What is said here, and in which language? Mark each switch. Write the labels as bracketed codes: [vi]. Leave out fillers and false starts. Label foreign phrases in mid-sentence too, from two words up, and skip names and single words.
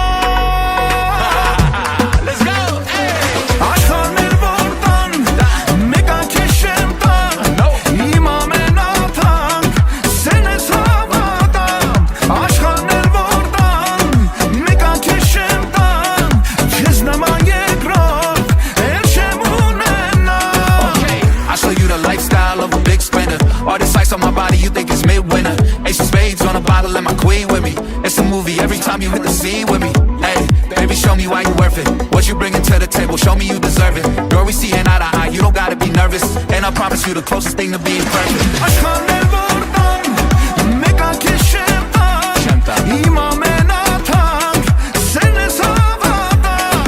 [hy] Աշխարհներ որ տան Մեկա քեզ չեմ տա Իմ ամենաթանկ Սերն ես հավատամ Աշխարհներ որ տան Մեկա քեզ չեմ տա Քեզ նման երկրորդ Էլ չեմ ունենա [en] Okay, I show you the lifestyle of a big spender. All this ice on my body, you think it's mid-winter. Ace of spades on a bottle and my queen with me. It's a movie every time you hit the scene with me. Hey, baby, show me why you worth it. What you bringing to the table, show me you deserve it. Girl, we seeing eye to eye, you don't gotta be nervous. And I promise you the closest thing to being perfect. [hy] Աշխարհներ որ տան Մեկա քեզ չեմ տա Իմ ամենաթանկ Սերն ես հավատամ